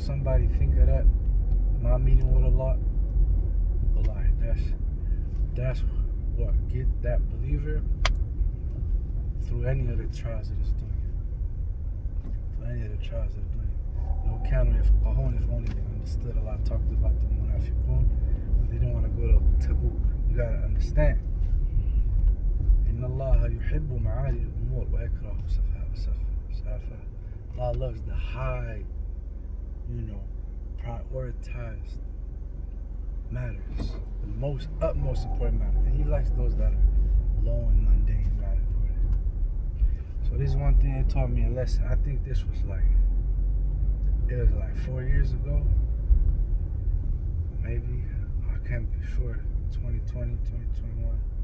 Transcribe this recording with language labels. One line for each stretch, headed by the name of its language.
English: When somebody think of that, my meeting with Allah, wallahi, that's what get that believer through any of the trials of this dunya. Through any of the trials of the dunya. No count if only they understood. Allah talked about the munafiqun, but they didn't want to go to Tabuk. You gotta understand.
Arabic: إن الله يحب معالي الأمور ويكره سفها.
English: Allah loves the high, prioritized matters, the utmost important matters, and He likes those that are low and mundane, not important. So this is one thing it taught me a lesson. I think this was like 4 years ago, maybe, I can't be sure, 2020, 2021.